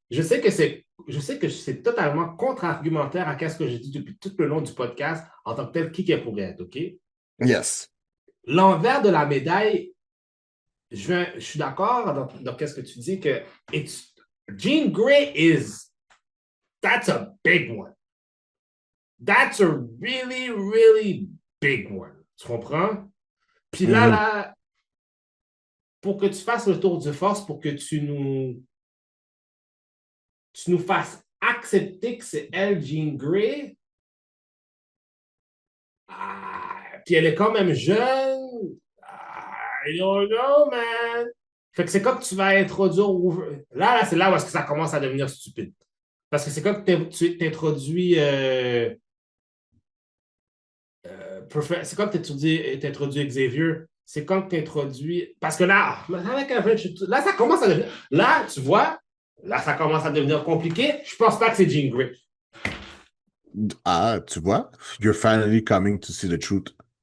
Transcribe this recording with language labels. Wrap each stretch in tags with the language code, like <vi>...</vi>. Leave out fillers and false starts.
<fr>Je sais que c'est totalement contre-argumentaire à ce que j'ai dit depuis tout le long du podcast en tant que tel qui est pour être, OK?</fr> <en>Yes.</en> <fr>L'envers de la médaille, je suis d'accord dans qu'est-ce que tu dis que Jean Grey</fr> <en>that's a big one. That's a really, really big one.</en> <fr>Tu comprends? Puis là, pour que tu fasses le tour de force, pour que tu nous fasses accepter que c'est elle, Jean Grey, puis elle est quand même jeune,</fr> <en>I don't know, man.</en> <fr>Fait que c'est comme que tu vas introduire... Là, c'est là où est-ce que ça commence à devenir stupide. Parce que c'est comme que tu t'introduis... c'est quand tu introduis Xavier. C'est quand tu introduis. Parce que là, avec Avengers, là, ça commence à devenir. Là, tu vois, là, ça commence à devenir compliqué. Je pense pas que c'est Jean Grey. Ah, tu vois?</fr> <en>You're finally coming to see the truth.</en>